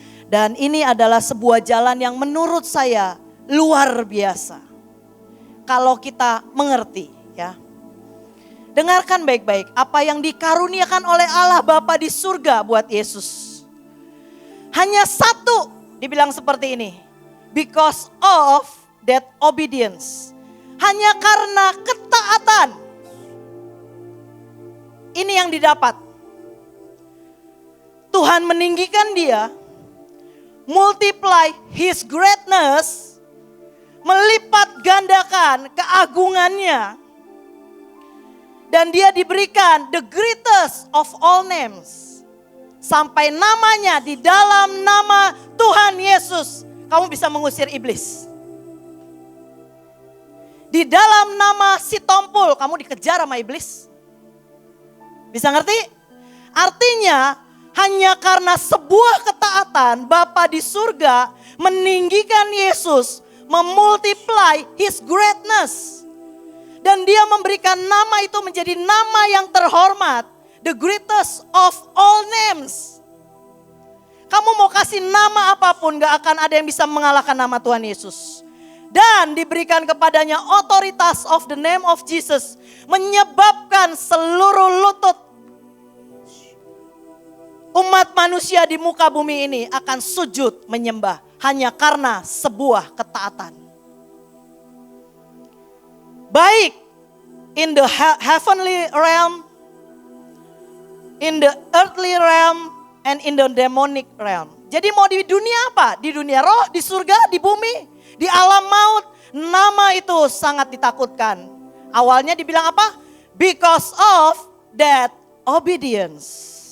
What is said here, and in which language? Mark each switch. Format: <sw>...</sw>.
<id>Dan ini adalah sebuah jalan yang menurut saya luar biasa. Kalau kita mengerti ya. Dengarkan baik-baik apa yang dikaruniakan oleh Allah Bapa di surga buat Yesus. Hanya satu dibilang seperti ini.</id> <en>Because of that obedience.</en> <id>Hanya karena ketaatan. Ini yang didapat. Tuhan meninggikan dia.</id> <en>Multiply his greatness.</en> <id>Melipat gandakan keagungannya. Dan dia diberikan</id> <en>the greatest of all names.</en> <id>Sampai namanya di dalam nama Tuhan Yesus. Kamu bisa mengusir iblis. Di dalam nama si Tompul kamu dikejar sama iblis. Bisa ngerti? Artinya hanya karena sebuah ketaatan Bapa di surga meninggikan Yesus.</id> <en>Memultiply his greatness.</en> <id>Dan dia memberikan nama itu menjadi nama yang terhormat.</id> <en>The greatest of all names.</en> <id>Kamu mau kasih nama apapun gak akan ada yang bisa mengalahkan nama Tuhan Yesus. Dan diberikan kepadanya otoritas</id> <en>of the name of Jesus.</en> <id>Menyebabkan seluruh lutut umat manusia di muka bumi ini akan sujud menyembah. Hanya karena sebuah ketaatan. Baik</id> <en>in the heavenly realm, in the earthly realm, and in the demonic realm.</en> <id>Jadi mau di dunia apa? Di dunia roh, di surga, di bumi. Di alam maut, nama itu sangat ditakutkan. Awalnya dibilang apa?</id> <en>Because of that obedience.</en>